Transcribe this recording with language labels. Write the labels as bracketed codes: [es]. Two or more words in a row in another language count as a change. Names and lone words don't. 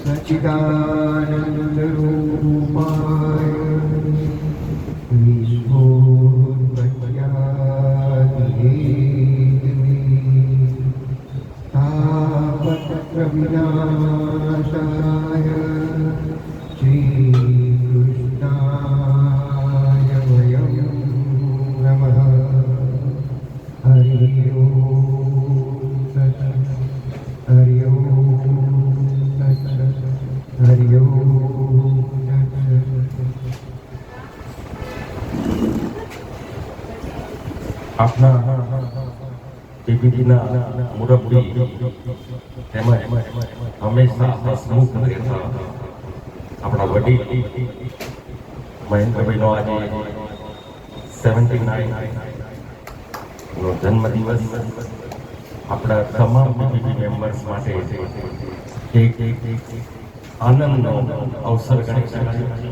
[sa] सच्चिदानन्दरूपाय विनाशाय श्रीकृष्णाय वयं नमः। हरि ओम तत्सत्। हरि ओम तत्सत्। हरि ओम तत्सत्। [gu] આપના પીપીટીના મુરબ્બી તેમજ હંમેશા હસમુખ રહેતા આપણા વડીલ મહેન્દ્રભાઈનો આજે 79 નો જન્મદિવસ આપણા તમામ પીપીટી મેમ્બર્સ માટે એક આનંદનો અવસર ગણી શકાય.